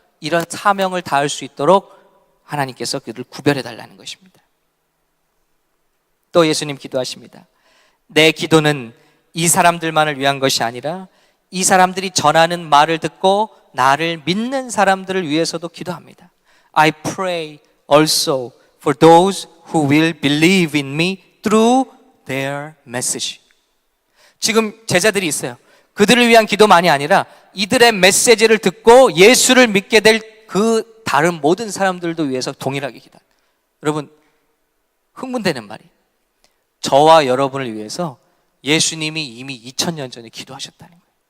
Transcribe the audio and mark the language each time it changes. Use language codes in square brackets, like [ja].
[ko] 이런 사명을 다할 수 있도록 하나님께서 그들을 구별해 달라는 것입니다. 또 예수님 기도하십니다. 내 기도는 이 사람들만을 위한 것이 아니라 이 사람들이 전하는 말을 듣고 나를 믿는 사람들을 위해서도 기도합니다. [en] I pray also for those who will believe in me through their message. [ko] 지금 제자들이 있어요. 그들을 위한 기도만이 아니라 이들의 메시지를 듣고 예수를 믿게 될 그 다른 모든 사람들도 위해서 동일하게 기도합니다. 여러분, 흥분되는 말이, 저와 여러분을 위해서 예수님이 이미 2000년 전에 기도하셨다는 거예요.